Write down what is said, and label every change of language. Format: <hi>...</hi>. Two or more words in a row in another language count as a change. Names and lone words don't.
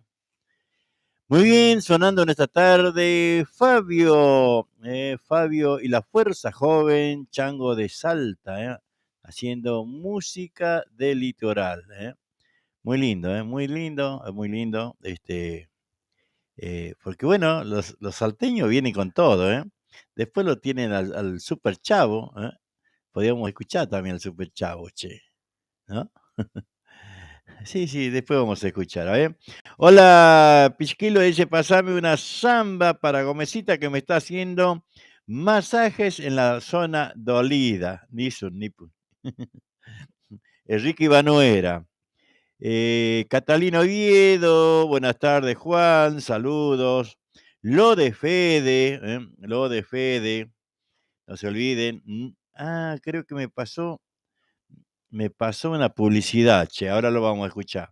<es>Muy bien, sonando en esta tarde, Fabio y la Fuerza Joven, Chango de Salta, haciendo música de litoral, Muy lindo, muy lindo, muy lindo, porque bueno, los salteños vienen con todo, Después lo tienen al Super Chavo, Podríamos escuchar también al Super Chavo, che, ¿no? Sí, sí, después vamos a escuchar, a ver. Hola, Pichquilo, dice, pasame una samba para Gomecita que me está haciendo masajes en la zona dolida. Nisun, nipun. Enrique Ibanuera. Catalina Oviedo, buenas tardes, Juan, saludos. Lo de Fede, no se olviden. Creo que me pasó una publicidad, che, ahora lo vamos a escuchar.</es>